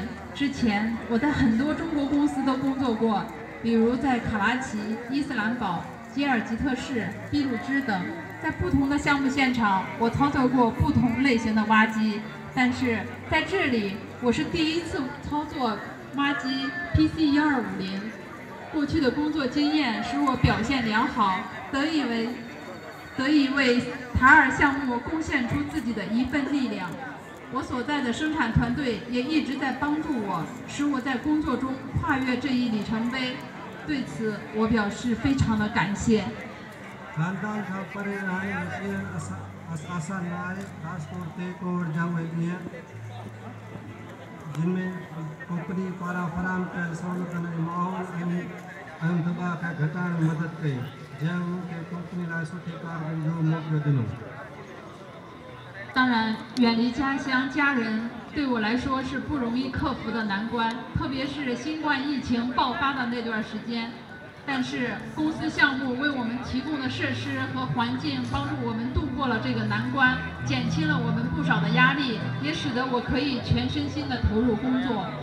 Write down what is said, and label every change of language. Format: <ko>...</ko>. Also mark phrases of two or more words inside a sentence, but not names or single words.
<zh>之前我在很多中国公司都工作过，比如在卡拉奇、伊斯兰堡、吉尔吉特市、俾路支等，在不同的项目现场，我操作过不同类型的挖机，但是在这里，我是第一次操作 挖机 PC1250， 过去的工作经验使我表现良好，得以为塔尔项目贡献出自己的一份力量。我所在的生产团队也一直在帮助我，使我在工作中跨越这一里程碑。对此，我表示非常的感谢。</zh> <sd>जिनमें कंपनी पारा फराम कयल सहूलियतुनि ऐं माहौल ऐं दॿा खे घटाइण में मदद कई जंहिं उन्हनि कंपनी लाइ सुठी कारकर्दगी जो मौक़ो ॾिनो।</sd> <zh>当然，远离家乡家人对我来说是不容易克服的难关，特别是新冠疫情爆发的那段时间。但是公司项目为我们提供的设施和环境，帮助我们度过了这个难关，减轻了我们不少的压力，也使得我可以全身心的投入工作。</zh>